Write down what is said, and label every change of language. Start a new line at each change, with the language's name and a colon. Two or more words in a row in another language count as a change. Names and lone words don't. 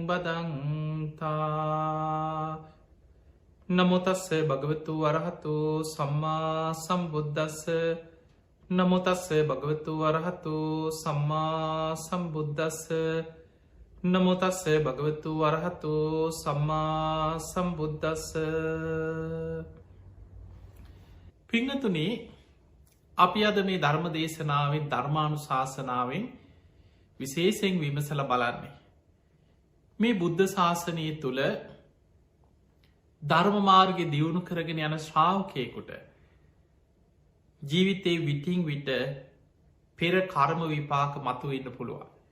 Pali: බදන්තා නමෝ තස්ස භගවතු වරහතු සම්මා සම්බුද්දස්ස නමෝ තස්ස භගවතු වරහතු සම්මා සම්බුද්දස්ස නමෝ තස්ස භගවතු වරහතු සම්මා සම්බුද්දස්ස.
Sinhala: පිංගතුනි, අපි අද මේ ධර්ම දේශනාවෙන් ධර්මානුශාසනාවෙන් විශේෂයෙන් විමසලා බලන්නේ මේ බුද්ධ ශාසනය තුළ ධර්ම මාර්ගය දියුණු කරගෙන යන ශ්‍රාවකයෙකුට ජීවිතේ විටින් විට පෙර කර්ම විපාක මතුවෙන්න පුළුවන්.